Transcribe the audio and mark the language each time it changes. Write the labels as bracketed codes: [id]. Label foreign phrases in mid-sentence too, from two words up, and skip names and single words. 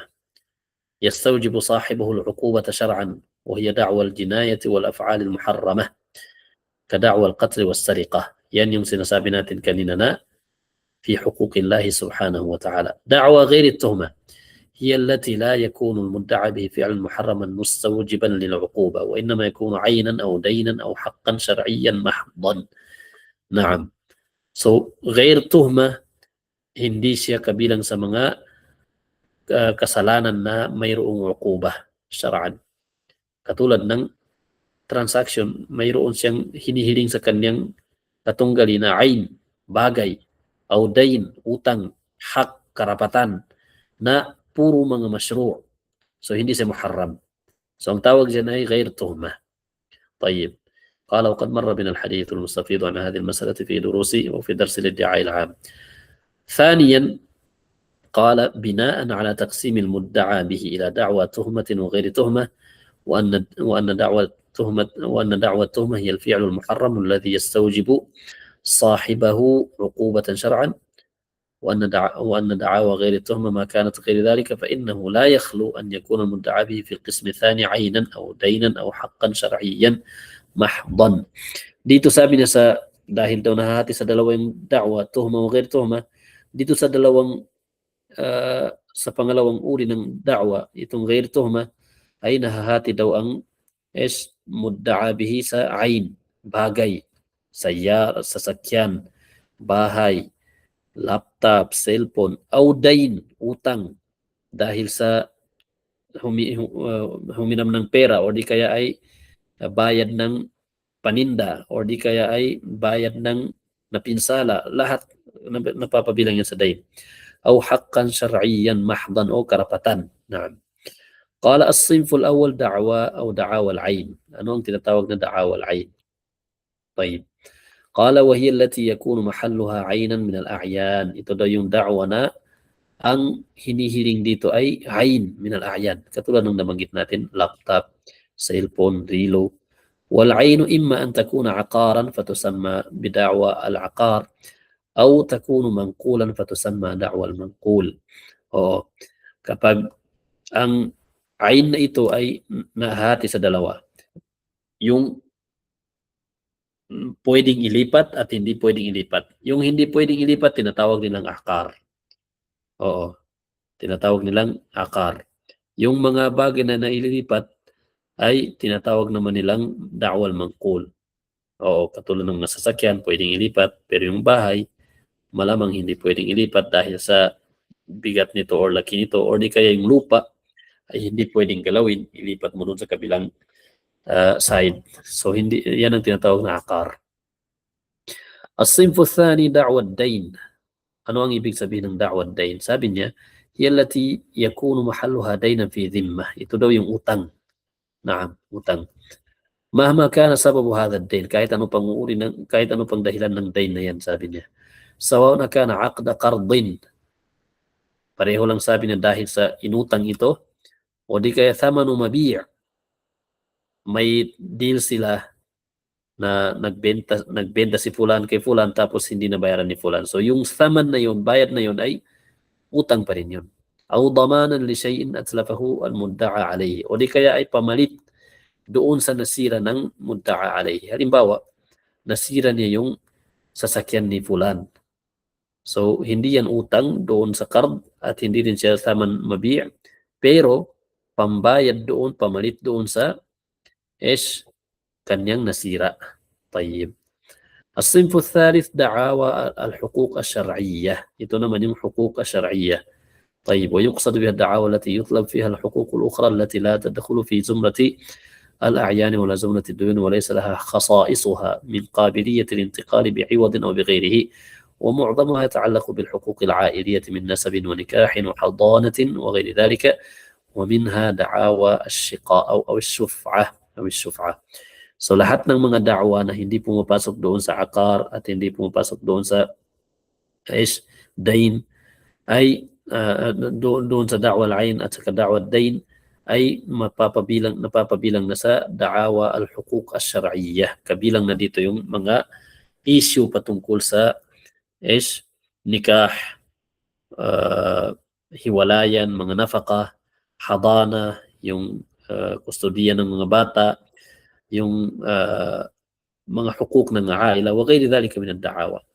[ar] يستوجب صاحبه العقوبة شرعا وهي دعوى الجناية والأفعال المحرمة كدعوى القتل والسرقة. [tl] yan yung sinasabi natin kanina na [ar] في حقوق الله سبحانه وتعالى. دعوى غير التهمة هي التي لا يكون المدعى به فعلا محرما مستوجبا للعقوبة، وإنما يكون عينا أو دينا أو حقا شرعيا محضا. نعم. [tl] So, [ar] غير تهمة, [tl] hindi siya kabilang sa mga kasalanan na mayroong [ar] عقوبة شرعا. [tl] Katulad ng transaction, mayroon siyang hinihiling sa kanyang katunggali na ayn, bagay, o dayn, utang, hak, karapatan, na puro mga masyru'. So, hindi siya muharram. So, ang tawag dyan ay [ar] غير تهمة. طيب. قال وقد مر بنا الحديث المستفيض عن هذه المسألة في دروس وفي درس الادعاء العام. ثانيا قال بناء على تقسيم المدعى به إلى دعوى تهمة وغير تهمة، وأن دعوى التهمة هي الفعل المحرم الذي يستوجب صاحبه عقوبة شرعا، وأن دعاوى غير التهمة ما كانت غير ذلك فإنه لا يخلو أن يكون المدعى به في القسم الثاني عينا أو دينا أو حقا شرعيا محضا. [tl] Dito sabi niya sa dahil daw nahahati sa dalawang da'wa, tuhma o [ar] غير تهمة, [tl] dito sa dalawang sa pangalawang uri ng da'wa, itong [ar] غير تهمة [tl] ay nahahati daw ang [ar] المدعى به [tl] sa ayn, bagay, sasakyan, bahay, laptop, cellphone, o dayn, utang, dahil sa huminam ng pera o di kaya ay bayad ng paninda o di kaya ay bayad ng napinsala, lahat napapabilang yan sa dayn. [ar] أو حقا شرعيا محضا [tl] o karapatan. [ar] Naam. قال الصنف الأول دعوى أو دعاوى العين. [tl] Ano ang tinatawag na [ar] دعاوى العين? [tl] طيب. [ar] قال وهي التي يكون محلها عينا من الأعيان. [tl] Ito daw yung da'wa na ang hinihiling dito ay [ar] عين من الأعيان. [tl] Katulad ng nabanggit natin, laptop, cellphone, relo. [ar] والعين إما أن تكون عقارا فتسمى بدعوى العقار أو تكون منقولا فتسمى دعوى المنقول. [tl] O kapag ang ayn na ito ay nahati sa dalawa, yung pwedeng ilipat at hindi pwedeng ilipat. Yung hindi pwedeng ilipat, tinatawag nilang akar. Oo, tinatawag nilang akar. Yung mga bagay na naililipat ay tinatawag naman nilang [ar] دعوى المنقول. [tl] Oo, katulad ng nasasakyan, pwedeng ilipat, pero yung bahay, malamang hindi pwedeng ilipat dahil sa bigat nito or laki nito, or di kaya yung lupa ay hindi pwedeng galawin, ilipat mo dun sa kabilang side. So, hindi, yan ang tinatawag na akar. [ar] الصنف الثاني دعوى الدين. [tl] Ano ang ibig sabihin ng [ar] دعوى الدين? [tl] Sabi niya, [ar] هي التي يكون محلها دينا في ذمة. [tl] Ito daw yung utang. Naam, utang. [ar] مهما كان سبب هذا الدين, [tl] kahit ano pang dahilan ng dayn na yan, sabi niya. [ar] سواء كان عقد قرض. [tl] Pareho lang, sabi niya, dahil sa inutang ito o di kaya [ar] ثمن مبيع'. [tl] May deal sila na nagbenta si fulan kay fulan tapos hindi nabayaran ni fulan. So yung thaman na yun, bayad na yun ay utang pa rin yun. [ar] أو ضمانا لشيء أتلفه المدعى عليه. [tl] O di kaya ay pamalit doon sa nasira ng [ar] المدعى عليه. [tl] Halimbawa, nasira niya yung sasakyan ni fulan. So hindi yan utang doon sa qard at hindi din siya [ar] ثمن مبيع', [tl] pero pambayad doon, pamalit doon sa kanyang nasira. [ar] طيب. الصنف الثالث دعاوى الحقوق الشرعية. [tl] ito naman yung [ar] حقوق الشرعية. [tl] طيب. [ar] ويقصد بها الدعاوى التي يطلب فيها الحقوق الأخرى التي لا تدخل في زمرة الأعيان ولا زمرة الديون وليس لها خصائصها من قابلية الانتقال بعوض أو بغيره، ومعظمها يتعلق بالحقوق العائلية من نسب ونكاح وحضانة وغير ذلك، ومنها دعاوى الشقاء أو الشفعة. [tl] So lahat ng mga da'wa na hindi pumapasok doon sa akar at hindi pumapasok doon sa dayn ay doon sa [ar] دعوى العين [tl] at sa [ar] دعوى الدين [tl] ay napapabilang na sa [ar] دعاوى الحقوق الشرعية. [tl] Kabilang na dito yung mga issue patungkol sa nikah, hiwalayan, mga nafaqah, hadana, yung kustodiya ng mga bata, yung mga hukuk ng [ar] عائلة وغير ذلك من الدعاوى.